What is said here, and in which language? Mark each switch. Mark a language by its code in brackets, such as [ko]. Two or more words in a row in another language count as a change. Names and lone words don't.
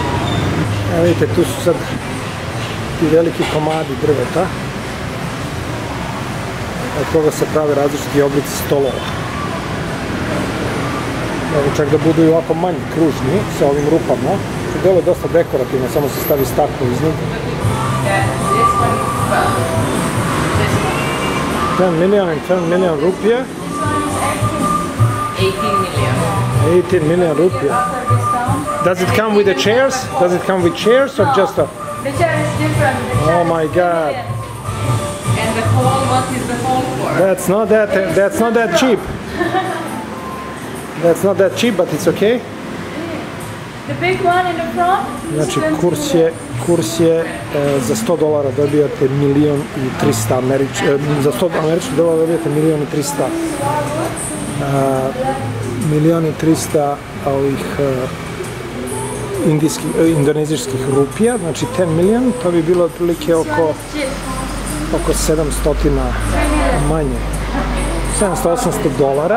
[sr] Evo vidite, tu su sad ti veliki komadi drveta, od koga se prave različiti oblici stolova. Evo čak da budu i ovako manji, kružni, sa ovim rupama. Delo je dosta dekorativno, samo se stavi staklo iznad. [en] 10 million and 10 million rupiah. 18 million rupiah. Does it come with the chairs? Does it come with chairs or just a... The chair is different. Oh my god. And the whole, what is the whole for? That's not that cheap. That's not that cheap, but it's okay. [sr] Znači, kurs je za $100 dobijate $1.300.000 za $100 američkih dolara dobijate $1.300.000 ovih indonezijskih rupija, znači 10 milion, to bi bilo otprilike oko 700 manje, $700-800.